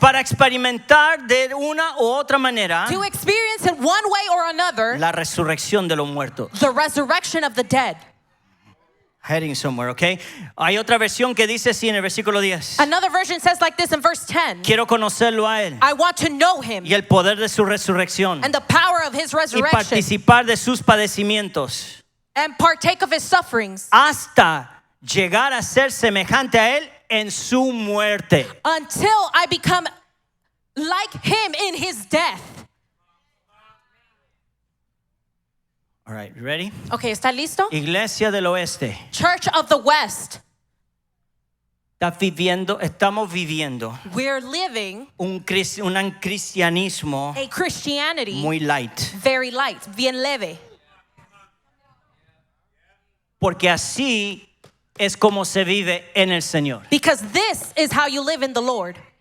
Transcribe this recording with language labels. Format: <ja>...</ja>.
<es>para experimentar de una u otra manera</es> <en>To experience in one way or another</en> <es>la resurrección de los muertos.</es> <en>the resurrection of the dead. Heading somewhere, okay?</en> <es>Hay otra versión que dice así en el versículo 10.</es> <en>Another version says like this in verse 10.</en> <es>Quiero conocerlo a él</es> <en>I want to know him</en> <es>y el poder de su resurrección</es> <en>and the power of his</en> <es>y</es> <en>resurrection</en> <es>participar de sus padecimientos</es> <en>and partake of his sufferings</en> <es>hasta llegar a ser semejante a él en su muerte.</es> <en>until I become like him in his death. All right, you ready?</en> <es>Okay, ¿está listo? Iglesia del Oeste.</es> <en>Church of the West,</en> <es>Estamos viviendo</es> <en>we're living</en> <es>un cristianismo</es> <en>a Christianity</en> <es>muy light.</es> <en>very light,</en> <es>bien leve. Porque así es como se vive en el Señor.</es> <en>Because this is how you live in the Lord.</en>